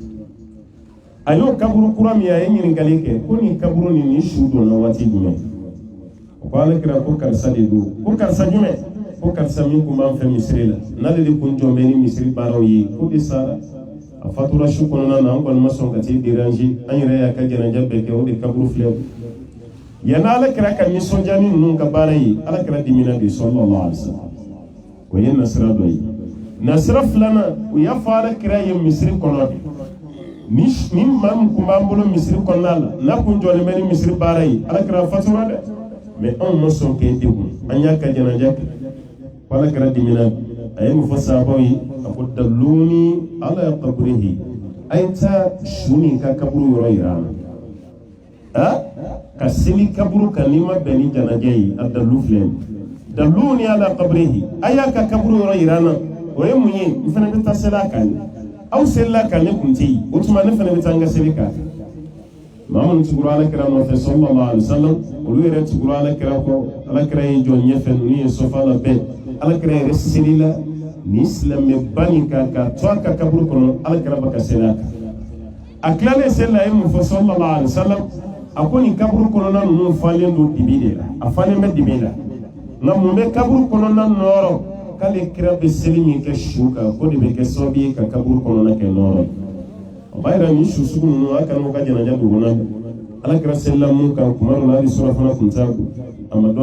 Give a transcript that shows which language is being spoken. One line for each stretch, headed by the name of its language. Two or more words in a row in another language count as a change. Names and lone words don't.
Bambara: a y'o kaburu kura min a ye ɲininkali kɛ ko nin kaburu nin su donna waati jumɛn o ko Alakira ko karisa de don ko karisa jumɛn ko karisa min kun b'an fɛ misiri la n'ale de kun jɔn bɛ ni misiri baaraw ye ko de sara a fatura su kɔnɔna na an kɔni ma sɔn ka t'i déranger an yɛrɛ y'a ka jɛnɛja bɛɛ kɛ o de kaburu filɛ yanni Alakira ka nisɔndiya ni ninnu ka baara ye Alakira dimina de
Arabic: صلى الله عليه وسلم
Bambara: o ye nasira dɔ ye nasira filanan o y'a fɔ Alakira ye misiri kɔnɔ de ni maa min kun b'an bolo misiri kɔnɔna la n'a kun jɔlen bɛ ni misiri baara ye Alakira fatura dɛ mais anw ma sɔn k'e degun an y'a ka jɛnɛja kɛ ko Alakira dimina a ye mun fɔ sahabaw ye a ko
Arabic: دلوني على قبره
Bambara: a ye taa su nin ka kaburu yɔrɔ yira an na ka seli kaburu kan n'i ma bɛn ni jɛnɛja ye a dallu filɛ
Arabic: دلوني على قبره
Bambara: a y'a ka kaburu yɔrɔ yira an na o ye mun ye n fana bɛ taa seli a kan aw selila kan ne kun tɛ yen o tuma ne fana bɛ taa n ka seli k'a fɛ maa minnu tugura Alakira nɔfɛ
Arabic: صلى الله عليه وسلم
Bambara: olu yɛrɛ tugura Alakira kɔ Alakira ye jɔ ɲɛfɛ ninnu ye sofa labɛn Alakira yɛrɛ selila ni silamɛba nin kan k'a to a ka kaburu kɔnɔ Alakira bɛ ka seli a kan a tilalen seli la a ye mun fɔ
Arabic: صلى الله عليه وسلم
Bambara: a ko nin kaburu kɔnɔna ninnu falen don dibi de la a falen bɛ dibi la nka mun bɛ kaburu kɔnɔna nɔrɔ k'ale kira bɛ seli min kɛ su kan ko de bɛ kɛ sababu ye ka kaburu kɔnɔna kɛ nɔrɔ o b'a yira nin su sugu ninnu a kana u ka jɛnɛja dogo na ala kira selila mun kan kuma dɔ la hali surafana kun t'a kun a ma dɔn